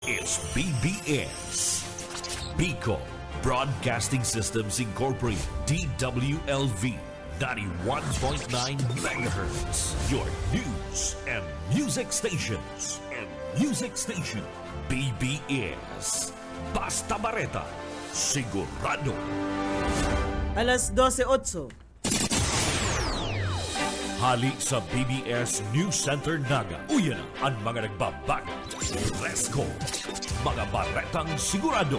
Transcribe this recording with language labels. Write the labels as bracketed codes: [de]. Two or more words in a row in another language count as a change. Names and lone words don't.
[en] is BBS. Bicol Broadcasting Systems Incorporated, DWLV, 91.9 megahertz. Your news and music stations. [bik] BBS. Basta Bareta, sigurado. Alas 12:08. Hali sa BBS News Center Naga. Uyan ang mga nagbabago. Fresco. Mga baretang sigurado.